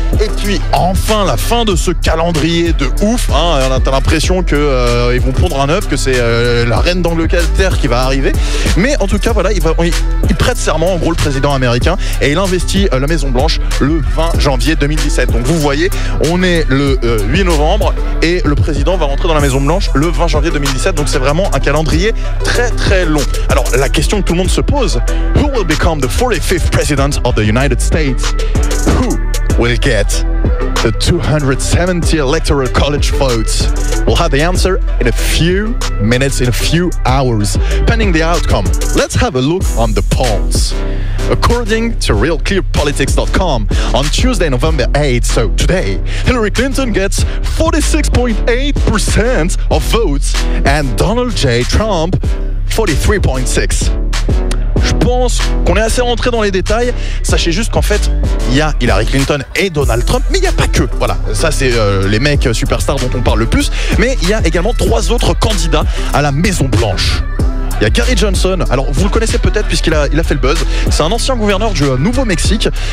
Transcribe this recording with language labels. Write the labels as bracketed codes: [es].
[fr] Et puis enfin la fin de ce calendrier de ouf, t'as l'impression que ils vont pondre un œuf, que c'est la reine d'Angleterre qui va arriver. Mais en tout cas voilà, il prête serment en gros le président américain et il investit la Maison Blanche le 20 janvier 2017. Donc vous voyez, on est le 8 novembre et le président va rentrer dans la Maison Blanche le 20 janvier 2017. Donc c'est vraiment un calendrier très très long. Alors la question que tout le monde se pose, [en] who will become the 45th president of the United States? Who will get the 270 electoral college votes? We'll have the answer in a few minutes, in a few hours, pending the outcome. Let's have a look on the polls. According to RealClearPolitics.com, on Tuesday, November 8th, so today, Hillary Clinton gets 46.8% of votes and Donald J. Trump 43.6%. [fr] Je pense qu'on est assez rentré dans les détails. Sachez juste qu'en fait, il y a Hillary Clinton et Donald Trump, mais il n'y a pas que. Voilà, ça c'est les mecs superstars dont on parle le plus. Mais il y a également 3 autres candidats à la Maison Blanche. Il y a Gary Johnson, alors vous le connaissez peut-être puisqu'il a fait le buzz. C'est un ancien gouverneur du Nouveau-Mexique.